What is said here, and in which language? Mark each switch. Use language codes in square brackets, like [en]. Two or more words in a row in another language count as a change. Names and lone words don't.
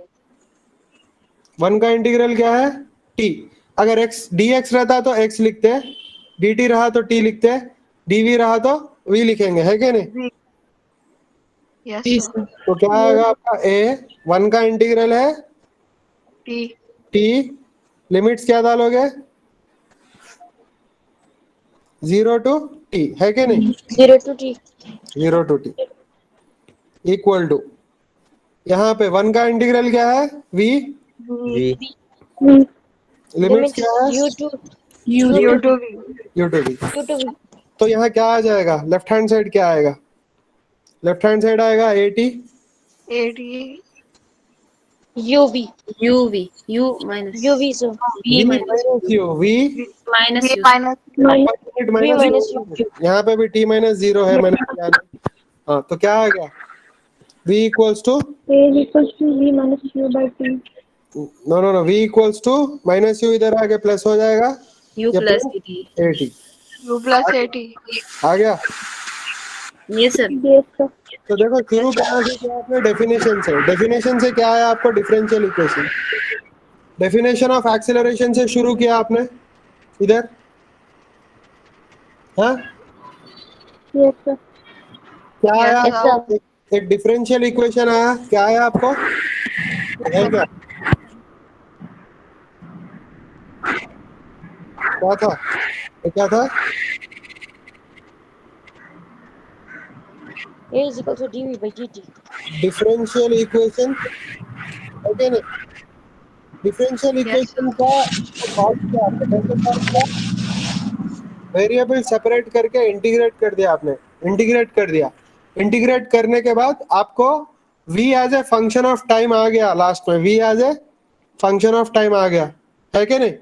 [hi] 1 का इंटीग्रल क्या है? t। अगर x dx रहता तो x लिखते, dt रहा तो t लिखते, dv रहा तो v लिखेंगे, है कि नहीं? V. [en] Yes, Yes, sir. sir. [hi] तो क्या आएगा आपका a 1 का इंटीग्रल है T. t, लिमिट्स क्या डालोगे? 0 to t, है कि नहीं? 0 to T. [en] 0 to t equal to, [hi] यहाँ पे 1 का इंटीग्रल क्या है? v, V V. लिमिट्स क्या है? U to U to V. u to v। U to V. तो यहाँ क्या आ जाएगा? [en] left hand side [hi] क्या आएगा? [en] left hand side [hi] आएगा at AT. UV. UV. U minus. UV, sir. V v minus. minus u, v Minus V U. minus Minus minus minus u। यहाँ पे भी t minus 0 है, मैंने किया नहीं। हाँ, तो क्या आ गया? [en] v equals to A is equals to V minus U by T. no v equals to minus u, [hi] इधर आके प्लस हो जाएगा, U ये plus plus AT. at U plus AT. आ गया। [en] Yes, sir. Yes, sir. [hi] तो देखो शुरू करना से क्या आपने डेफिनेशन से, डेफिनेशन से क्या है आपको? [en] differential equation. definition of acceleration [hi] से शुरू किया आपने इधर, हाँ [en] Yes, sir. [hi] क्या आया? [en] Yes, sir. [hi] एक [en] differential equation [hi] आया, क्या आया आपको? है क्या? क्या था? ये क्या था? [en] A is equal to dV by dt. differential equation, okay नहीं? differential equation [hi] का सॉल्व किया आपने, कैसे सॉल्व किया? [en] variable separate [hi] करके इंटीग्रेट कर दिया आपने, इंटीग्रेट कर दिया। इंटीग्रेट करने के बाद आपको [en] v as a function of time [hi] आ गया, लास्ट में [en] v as a function of time [hi] आ गया, है कि नहीं?